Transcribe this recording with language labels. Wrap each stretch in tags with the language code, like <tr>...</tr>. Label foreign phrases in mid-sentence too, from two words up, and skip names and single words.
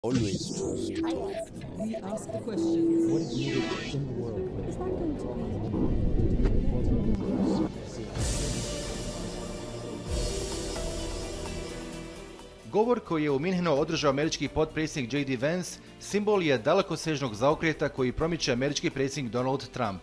<en>Always trust. We ask the question, what is needed in the world?</en> <hr>Govor koji je u Minhenu održao američki potpredsjednik J.D. Vance simbol je dalekosežnog zaokreta koji promiče američki predsjednik Donald Trump.</hr>